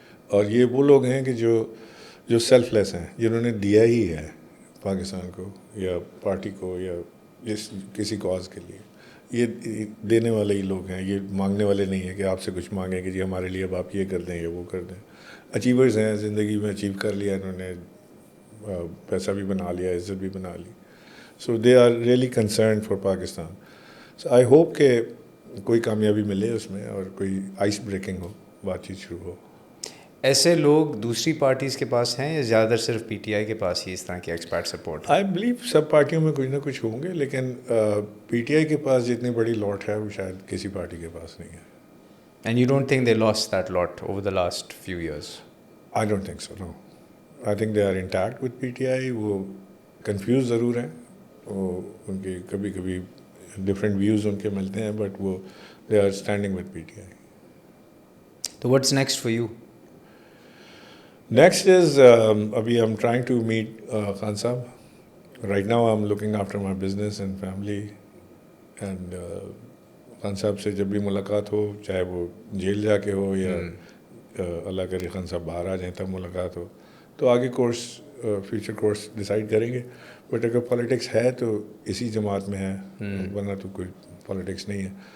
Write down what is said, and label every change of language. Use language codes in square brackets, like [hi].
[ur] اور یہ وہ لوگ ہیں کہ جو سیلف لیس ہیں, جنہوں نے دیا ہی ہے پاکستان کو یا پارٹی کو یا کسی کاز کے لیے. یہ دینے والے ہی لوگ ہیں, یہ مانگنے والے نہیں ہیں کہ آپ سے کچھ مانگیں کہ جی ہمارے لیے اب آپ یہ کر دیں یا وہ کر دیں. اچیورز ہیں, زندگی میں اچیو کر لیا انہوں نے, پیسہ بھی بنا لیا, عزت بھی بنا لی. [en] So they are really concerned for Pakistan. [ur] So I hope کہ کوئی کامیابی ملے اس میں اور کوئی آئس بریکنگ ہو, بات چیت شروع ہو. ایسے لوگ دوسری پارٹیز کے پاس ہیں یا زیادہ تر صرف پی ٹی آئی کے پاس ہی اس طرح کی ایکسپرٹ سپورٹ؟ آئی بلیو سب پارٹیوں میں کچھ نہ کچھ ہوں گے, لیکن پی ٹی آئی کے پاس جتنی بڑی لاٹ ہے وہ شاید کسی پارٹی کے پاس نہیں ہے. [en] And you don't think they lost that lot over the last few years? I don't think so, no. I think they are intact with P T I. [ur] وہ کنفیوز ضرور ہیں, وہ ان کے کبھی کبھی ڈفرینٹ ویوز ان کے ملتے ہیں, بٹ وہ [en] They are standing with P T I. تو what's next for you? Next is, abhi I'm trying to meet Khan Sahab. Right now I'm looking after my business and family. [ur] And Khan Sahab سے جب بھی ملاقات ہو, چاہے وہ jail جا کے ہو یا اللہ کرے خان صاحب باہر آ جائیں تب ملاقات ہو, تو آگے کورس فیوچر کورس ڈیسائیڈ کریں گے. بٹ اگر پالیٹکس ہے تو اسی جماعت میں ہے, ورنہ تو کوئی پالیٹکس نہیں ہے.